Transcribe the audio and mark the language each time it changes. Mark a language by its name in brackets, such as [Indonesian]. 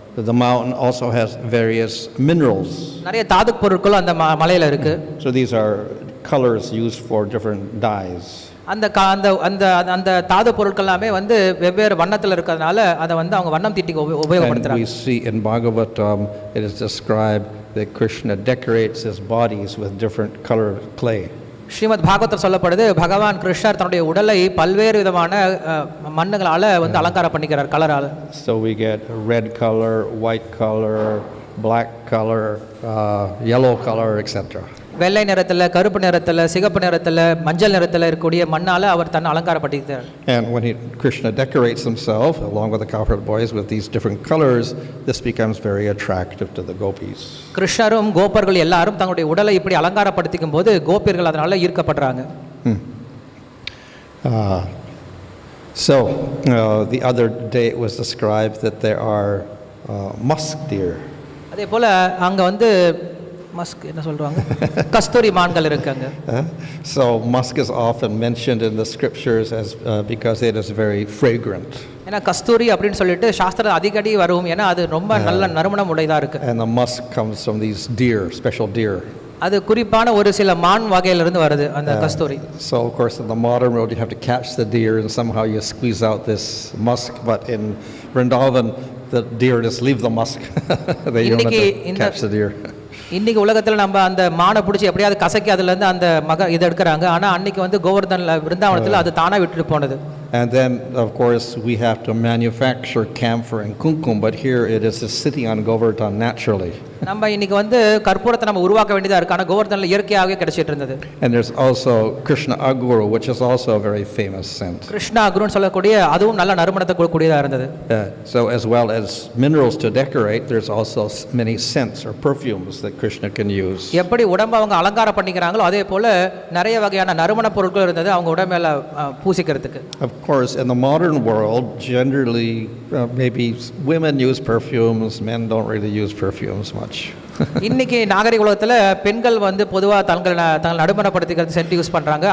[English] The mountain also has various minerals. [Tamil] நிறைய தாது பொருட்கள் அந்த மலையில இருக்கு. [English] So these are colors used for different dyes. [Tamil] அந்த அந்த தாது பொருட்கள் எல்லாமே வந்து வெவ்வேறு வண்ணத்துல இருக்கிறதுனால அதை வந்து அவங்க வண்ணம் தீட்டி உபயோகப்படுத்துறாங்க. [English] We see in Bhagavatam it is described that Krishna decorates his bodies with different colored clay. [Tamil] Srimad Bhagavatam சொல்லப்படுது பகவான் கிருஷ்ணர் தன்னுடைய உடலை பல்வேறு விதமான மண்ணுகளால வந்து அலங்காரம் பண்ணிக்கிறார் கலரால. [English] So we get red color, white color, black color, yellow color, etc. [Tamil] வெள்ளை நிறத்துல, கருப்பு நிறத்துல, சிகப்பு நிறத்துல, மஞ்சள் நிறத்துல இருக்கக்கூடிய மண்ணால அவர் தன்னை அலங்காரப்படுத்திக்கிறார். [English] And when Krishna decorates himself along with the cowherd boys with these different colors, this becomes very attractive to the gopis. [Tamil] கிருஷ்ணரும் கோபர்கள் எல்லாரும் தங்களுடைய உடலை இப்படி அலங்காரப்படுத்திக்கும் போது கோபியர்கள் அதனால ஈர்க்கப்படுறாங்க. [English] So the other day it was described that there are musk deer. [Tamil] அதே போல அங்க வந்து மஸ்க் என்ன சொல்றாங்க கஸ்தூரி மான்கள் இருக்காங்க. [English] So musk is often mentioned in the scriptures as because it is very fragrant. [Tamil] ஏன்னா கஸ்தூரி அப்படினு சொல்லிட்டு சாஸ்திரத்துல அடிக்கடி வரும். ஏன்னா அது ரொம்ப நல்ல நறுமணம் உடையதா இருக்கு. [English] And the musk comes from these deer, special deer. [Tamil] அது குறிப்பான ஒரு சில மான் வகையில இருந்து வருது அந்த கஸ்தூரி. [English] So of course in the modern world you have to catch the deer and somehow you squeeze out this musk, but in Vrindavan the deer just leave the musk. They don't catch the deer. [Tamil] இன்னைக்கு உலகத்துல நம்ம அந்த மானை பிடிச்சி எப்படியாவது கசக்கி அதுல இருந்து அந்த இதை எடுக்கிறாங்க. ஆனா அன்னைக்கு வந்து கோவர்தன்ல விருந்தாவனத்துல அது தானா விட்டுட்டு போனது. [English] And then of course we have to manufacture camphor and kumkum, but here it is sitting on Govardhan naturally. [Tamil] நம்ம இன்னைக்கு வந்து கற்பூரத்தை நம்ம உருவாக்க வேண்டியதா இருக்கு. ஆனா கோவர்தன்ல இயற்கையாகவே கிடைச்சிட்டு இருந்தது. [English] And there's also Krishna Aguru, which is also a very famous scent. [Tamil] Krishna அகுருன்னு சொல்லக்கூடிய அதுவும் நல்ல நறுமணத்தை கொடுக்கக்கூடியதா இருந்தது. [English] So as well as minerals to decorate, there's also many scents or perfumes that Krishna can use. [Tamil] எப்படி உடம்ப அவங்க அலங்காரம் பண்ணிக்கிறாங்களோ அதே போல நிறைய வகையான நறுமண பொருட்கள் இருந்தது அவங்க உடம்பேல பூசிக்கிறதுக்கு. [English] Of course in the modern world generally maybe women use perfumes, men don't really use perfumes much. [Tamil] இன்னைக்கு நாகரிக உலகத்துல பெண்கள் வந்து பொதுவா தங்கள் நறுமணப்படுத்திக்கிறது [English] scent use [Tamil] பண்றாங்க.